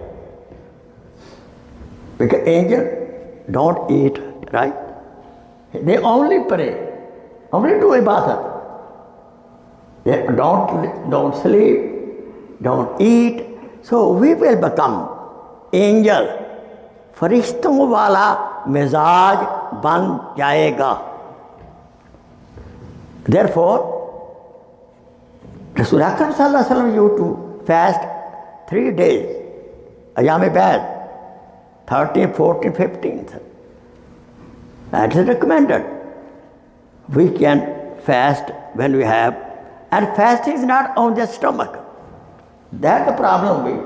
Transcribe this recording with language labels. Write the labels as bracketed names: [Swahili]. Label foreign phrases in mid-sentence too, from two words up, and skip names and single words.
[English] Because angel don't eat, right? They only pray, only do ibadat. They don't sleep, don't eat. So we will become angel. [Hindi] फरिश्तों वाला मिजाज बन जाएगा. [English] Therefore, Rasul Akram [Arabic] صلى الله عليه وسلم [English] used to fast 3 days. Ayam bad, 13th, 14th, 15th. That is recommended. We can fast when we have. And fasting is not on the stomach. That's the problem.